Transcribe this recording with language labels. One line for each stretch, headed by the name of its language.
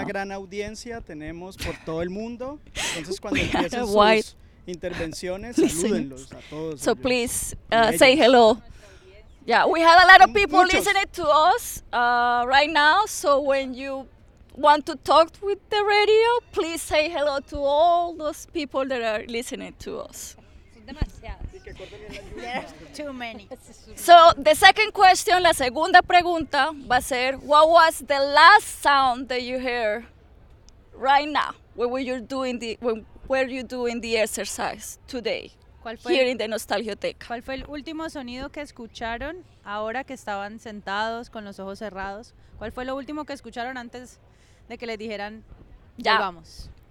Spanish: Una gran audiencia tenemos por todo el mundo. Entonces cuando empiecen sus intervenciones, salúdenlos a todos.
English: So please say hello. Yeah, we had a lot of people muchos. Listening to us right now. So when you want to talk with the radio, please say hello to all those people that are listening to us. Too many. So the second question,
Spanish: la segunda pregunta, va a ser,
English: what was the last sound that you heard right now when you're doing the when were you doing the exercise today?
Spanish: ¿Cuál fue
English: here in the Nostalgioteca?
Spanish: ¿Cuál fue el último sonido que escucharon ahora que estaban sentados con los ojos cerrados? ¿Cuál fue lo último que escucharon antes de que les dijeran ya vamos?